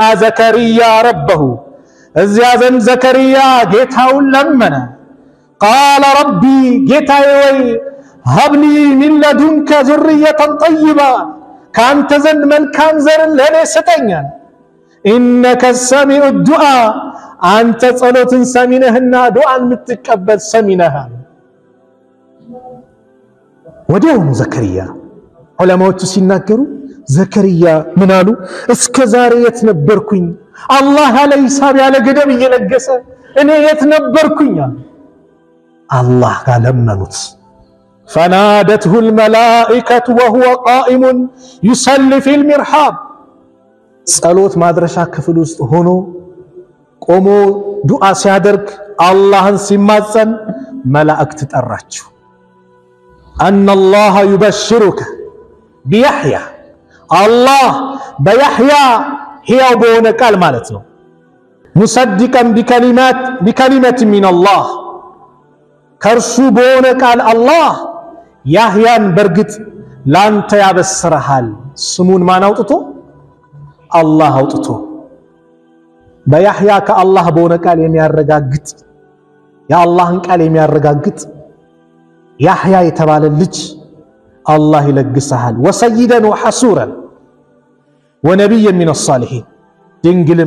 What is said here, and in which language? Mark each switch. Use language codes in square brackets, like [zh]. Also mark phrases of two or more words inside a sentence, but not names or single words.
[am] ዘከሪያ ረበሁ እዚያ ዘንድ ዘከሪያ ጌታውን ለመነ። [ar] قال ربي [am] ጌታዬ [ar] رب هب لي من لدنك ذرية طيبة [am] ከአንተ ዘንድ መልካም ዘርን ለእኔ ስጠኛል። [ar] إنك سميع الدعاء [am] አንተ ጸሎትን ሰሚነህና ዱዓን የምትቀበል ሰሚነህ። ወዲያውኑ ዘከሪያ ዑለማዎቹ ሲናገሩ ዘከሪያ ምን አሉ? እስከ ዛሬ የት ነበርኩኝ? አላህ ያለ ሂሳብ ያለ ገደብ እየለገሰ እኔ የት ነበርኩኝ? አላህ ጋር ለመኑት። [ar] فنادته الملائكة وهو قائم يصلي في المرحاض ጸሎት [am] ማድረሻ ክፍል ውስጥ ሆኖ ቆሞ ዱዓ ሲያደርግ አላህን ሲማጸን መላእክት ጠራችሁ። [ar] أن الله يبشرك بيحيى الله بيحيى [am] ሕያው በሆነ ቃል ማለት ነው። [ar] مصدقا بكلمة من الله [am] ከእርሱ በሆነ ቃል አላህ ያህያን በርግጥ ላንተ ያበስረሃል። ስሙን ማን አውጥቶ? አላህ አውጥቶ በያህያ ከአላህ በሆነ ቃል የሚያረጋግጥ የአላህን ቃል የሚያረጋግጥ ያህያ የተባለ ልጅ አላህ ይለግስሃል። [ar] وسيدا وحصورا ونبيا من الصالحين [am] ድንግልም